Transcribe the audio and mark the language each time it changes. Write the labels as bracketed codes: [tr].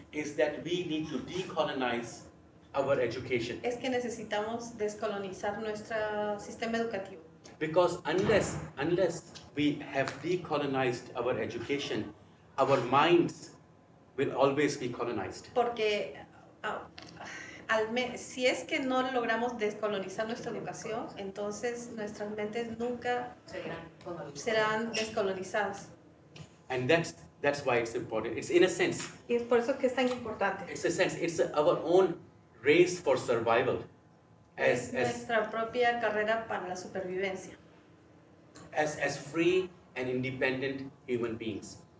[en] is that we need to decolonize our education. [es] es que necesitamos descolonizar nuestro sistema educativo. [en] Because unless we have decolonized our education, our minds will always be colonized. [es] Porque si es que no logramos descolonizar nuestra educación, entonces nuestras mentes nunca serán descolonizadas. [en] And that's why it's important. It's in a sense, [es] Y es por eso que es tan importante. [en] it's our own race for survival [es] Es [en] as [es] nuestra propia carrera para la supervivencia. [en] as free and independent human beings.